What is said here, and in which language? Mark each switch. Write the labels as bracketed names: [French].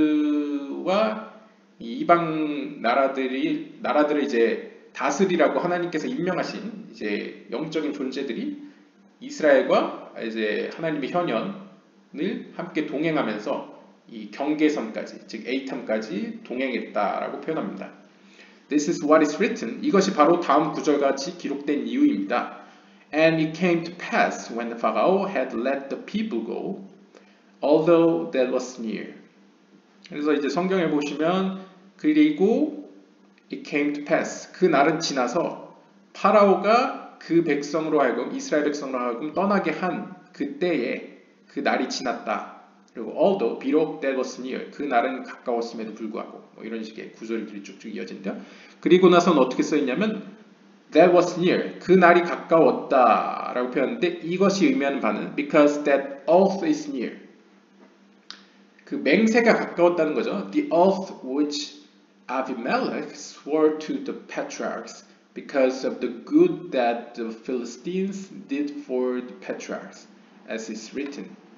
[Korean] 이집트와 이방 나라들을 이제 다스리라고 하나님께서 임명하신 이제 영적인 존재들이 이스라엘과 이제 하나님의 현현을 함께 동행하면서 이 경계선까지, 즉 에이탐까지 동행했다라고 표현합니다. [English] This is what is written. [Korean] 이것이 바로 다음 구절같이 기록된 이유입니다. [English] And it came to pass when Pharaoh had let the people go, although that was near. [Korean] 그래서 이제 성경에 보시면 그리고 [English] it came to pass. [Korean] 그 날은 지나서 파라오가 그 백성으로 하여금 이스라엘 백성으로 하여금 떠나게 한 그때에 그 날이 지났다. 그리고 [English] although [Korean] 비록 [English] that was near. [Korean] 그 날은 가까웠음에도 불구하고 뭐 이런 식의 구절들이 쭉쭉 이어진대요. 그리고 나서는 어떻게 써있냐면 [English] that was near. [Korean] 그 날이 가까웠다 라고 표현하는데 이것이 의미하는 바는 [English] because that oath is near. [Korean] 그 맹세가 가까웠다는 거죠. [English] The oath which Abimelech swore to the patriarchs because of the good that the Philistines did for the patriarchs, as is written.